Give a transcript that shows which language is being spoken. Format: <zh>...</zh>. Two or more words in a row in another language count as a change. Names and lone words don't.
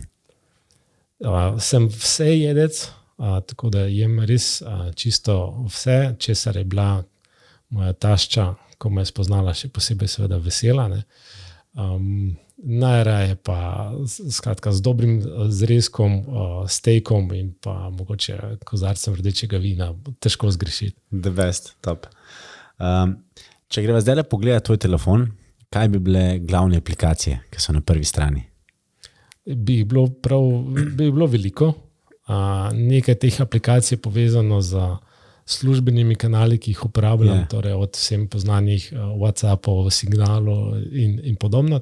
<sl>Sem vse jedec, tako da jem res čisto vse, česar je bila moja tašča, ko me je spoznala, še posebej seveda vesela. Najraje pa skratka z dobrim zrezkom, stejkom in pa mogoče kozarcem rdečega vina, težko zgrešiti.</sl> <en>The best, top.</en> <sl>Če greva zdaj pogledati tvoj telefon, kaj bi bile glavne aplikacije, ki so na prvi strani? Bi bilo veliko. Nekaj teh aplikacij je povezano z službenimi kanali, ki jih uporabljam, torej od vsem poznanih WhatsAppov, Signalov in podobno.</sl>